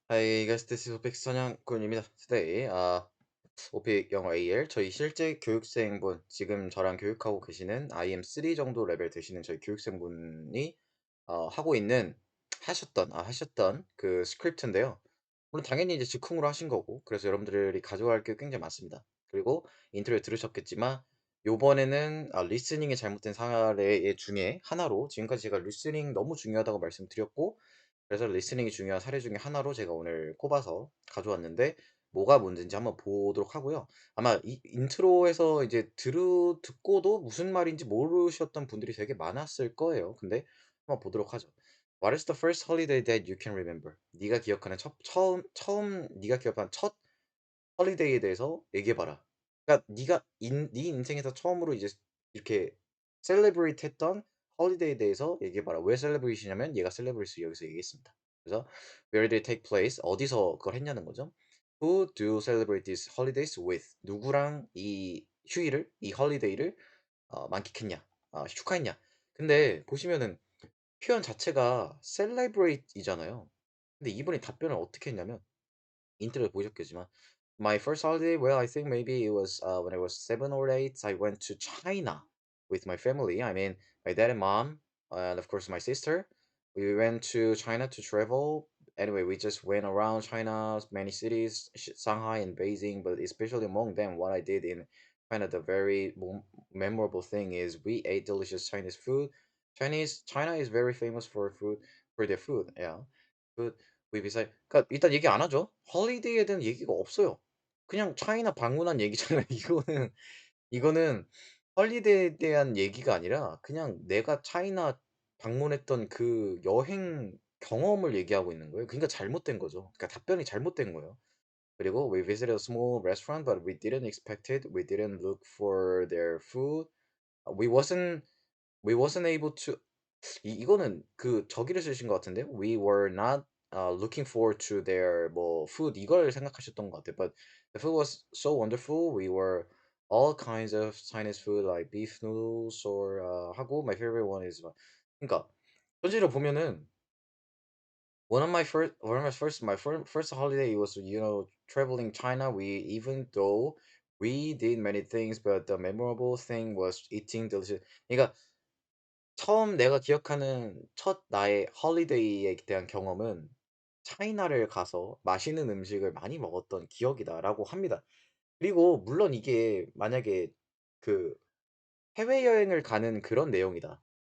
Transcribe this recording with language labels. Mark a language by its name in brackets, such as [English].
[English] Hi guys, this is [Korean] 오픽 선양군입니다. [English] Today, [Korean] 오픽 영어 AL 저희 실제 교육생분 지금 저랑 교육하고 계시는 IM3 정도 레벨 되시는 저희 교육생분이 하고 있는 하셨던 그 스크립트인데요. 물론 당연히 이제 즉흥으로 하신 거고 그래서 여러분들이 가져갈 게 굉장히 많습니다. 그리고 인트로에 들으셨겠지만 요번에는 리스닝이 잘못된 사례 중에 하나로 지금까지 제가 리스닝 너무 중요하다고 말씀드렸고 그래서 리스닝이 중요한 사례 중에 하나로 제가 오늘 꼽아서 가져왔는데 뭐가 문제인지 한번 보도록 하고요. 아마 이 인트로에서 이제 듣고도 무슨 말인지 모르셨던 분들이 되게 많았을 거예요. 근데 한번 보도록 하죠. [English] What is the first holiday that you can remember? [Korean] 네가 기억하는 처음 네가 기억하는 첫 홀리데이에 대해서 얘기해 봐라. 그러니까 네 인생에서 처음으로 이제 이렇게 셀레브레이트 했던 홀리데이에 대해서 얘기해 봐라. 왜 셀레브레이트냐면 얘가 셀레브레이트 여기서 얘기했습니다. 그래서 [English] where did it take place? [Korean] 어디서 그걸 했냐는 거죠. [English] Who do you celebrate these holidays with? [Korean] 누구랑 이 휴일을 이 홀리데이를 만끽했냐? 축하했냐? 근데 보시면은 표현 자체가 celebrate이잖아요. 근데 이분이 답변을 어떻게 했냐면 인트로에 보셨겠지만 [English] My first holiday, well, I think maybe it was when I was 7 or 8. I went to China with my family. I mean, my dad and mom, and of course my sister. We went to China to travel. Anyway, we just went around China's many cities, Shanghai and Beijing. But especially among them, what I did in China, the very memorable thing is we ate delicious Chinese food. China is very famous for their food. Yeah, food [Korean] 웹이사이 그러니까 일단 얘기 안 하죠. 홀리데이에 대한 얘기가 없어요. 그냥 차이나 방문한 얘기잖아요. 이거는 홀리데이에 대한 얘기가 아니라 그냥 내가 차이나 방문했던 그 여행 경험을 얘기하고 있는 거예요. 그러니까 잘못된 거죠. 그러니까 답변이 잘못된 거예요. [English] 그리고 "We visited a small restaurant, but we didn't expect it. We didn't look for their food. We wasn't able to." [Korean] 이거는 그 저기를 쓰신 것 같은데요. [English] We were not looking forward to their [Korean] 뭐 [English] food [Korean] 이걸 생각하셨던 것 같아요. [English] But the food was so wonderful. We were all kinds of Chinese food like beef noodles or 하고 my favorite one is [Korean] 그러니까 전체적으로 보면은 [English] one of my first holiday was traveling China. We even though we did many things, but the memorable thing was eating delicious. [Korean] 그러니까 처음 내가 기억하는 첫 나의 홀리데이에 대한 경험은 차이나를 가서 맛있는 음식을 많이 먹었던 기억이다라고 합니다. 그리고 물론 이게 만약에 그 해외여행을 가는 그런 내용이다.